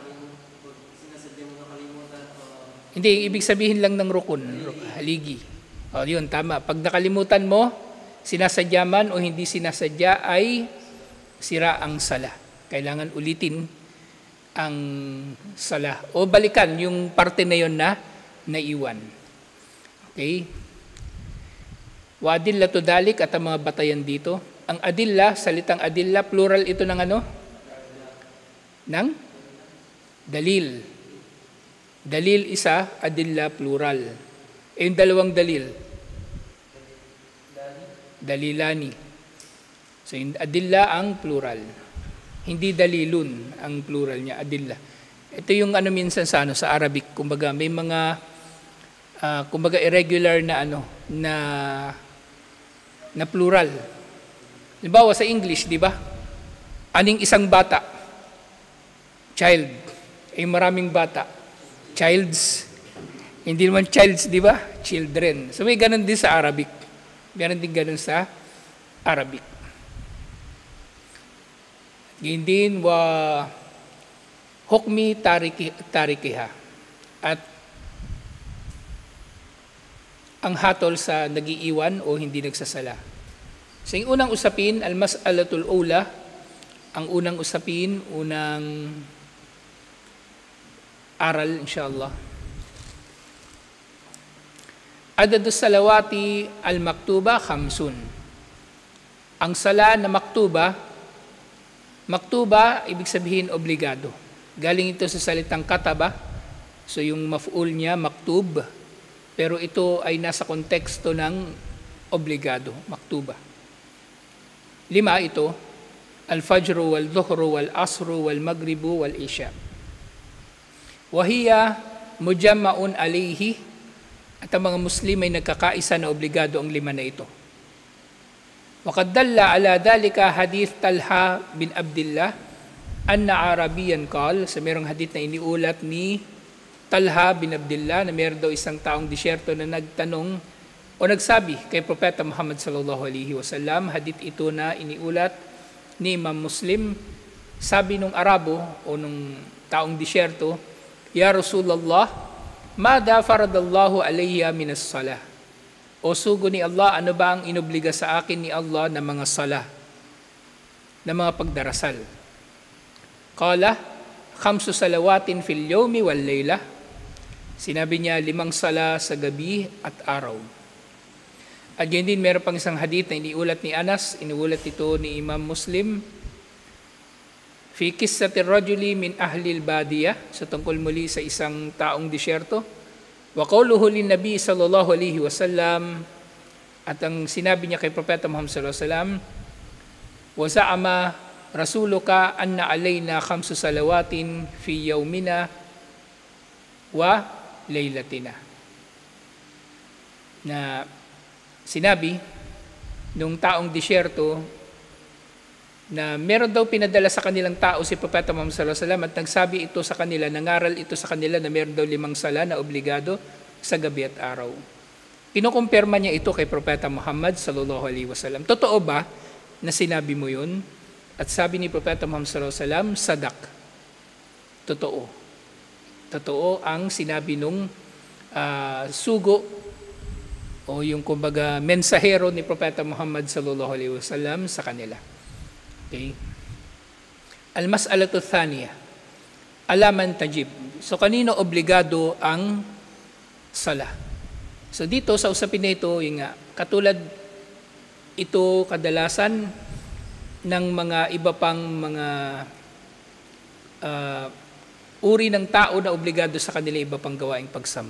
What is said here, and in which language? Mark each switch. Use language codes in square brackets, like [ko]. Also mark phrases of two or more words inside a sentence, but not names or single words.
[tl] Hindi, ibig sabihin lang ng rukun, haligi. O yun, tama. Pag nakalimutan mo, sinasadya man o hindi sinasadya ay sira ang sala. Kailangan ulitin ang sala. O balikan yung parte na yun na naiwan. Okay? [ar] وأدلة ذلك [tl] at ang mga batayan dito. Ang adilla, salitang adilla, plural ito ng ano? Ng dalil. Dalil isa, adilla plural. Yung dalawang dalil. Dalilani. So yung adilla ang plural. Hindi dalilun ang plural niya, adilla. Ito yung ano minsan sa sa Arabic, kumbaga may mga kumbaga irregular na na plural. Halimbawa sa English, di ba? Aning isang bata? Child. Ay maraming bata. Childs. Hindi naman childs, di ba? Children. So may ganun din sa Arabic. Meron din ganun sa Arabic. Ganyan din [ar] وحكم تاركها. [tl] At ang hatol sa nagiiwan o hindi nagsasala. So yung unang usapin, [ar] المسألة الأولى, [tl] ang unang usapin, unang aral inshallah. [ar] عدد الصلوات المكتوبة خمس. [tl] Ang sala na maktuba, ibig sabihin obligado. Galing ito sa salitang kataba. So yung maf'ul niya, maktub. Pero ito ay nasa konteksto ng obligado, maktuba. 5 ito, [ar] الفجر والظهر والعصر والمغرب والعشاء. وهي مجمع عليه, [tl] at ang mga Muslim ay nagkakaisa na obligado ang 5 na ito. [ar] وقد دل على ذلك حديث طلحة بن عبد الله أن أعرابيا قال, [tl] sa merong hadith na iniulat ni Talha bin Abdullah na meron daw isang taong disyerto na nagtanong o nagsabi kay Propeta Muhammad [ar] صلى الله عليه وسلم. [tl] Hadith ito na iniulat ni Imam Muslim. Sabi nung Arabo o nung taong disyerto, [ar] يا رسول الله ماذا فرض الله علي من الصلاة. [tl] O sugo ni Allah, ano ba ang inobliga sa akin ni Allah na mga salah, na mga pagdarasal? [ar] قال خمس صلوات في اليوم والليلة. [tl] Sinabi niya 5 sala sa gabi at araw. At yun din, meron pang isang hadith na iniulat ni Anas, iniulat ito ni Imam Muslim. [ar] في قصة رجل من أهل البادية, sa tungkol muli sa isang taong disyerto. وقوله للنبي صلى الله عليه وسلم, [tl] at ang sinabi niya kay Propeta Muhammad [ar] صلى الله عليه وسلم, وزعم رسولك أن علينا خمس صلوات في يومنا وليلتنا. [tl] Na sinabi nung taong disyerto na meron daw pinadala sa kanilang tao si Propeta Muhammad [ar] صلى الله عليه وسلم [tl] at nagsabi ito sa kanila, nangaral ito sa kanila na meron daw 5 sala na obligado sa gabi at araw. Kinukumpirma niya ito kay Propeta Muhammad [ar] صلى الله عليه وسلم. [tl] Totoo ba na sinabi mo yun? At sabi ni Propeta Muhammad [ar] صلى الله عليه وسلم, [tl] sadak. Totoo. Totoo ang sinabi nung sugo o yung kumbaga mensahero ni Propeta Muhammad [ar] صلى الله عليه وسلم [tl] sa kanila. Okay. [ar] المسألة الثانية على من تجب. [tl] So kanino obligado ang sala? So dito sa usapin na ito, yung nga, katulad ito kadalasan ng mga iba pang mga uri ng tao na obligado sa kanila iba pang gawaing pagsamba.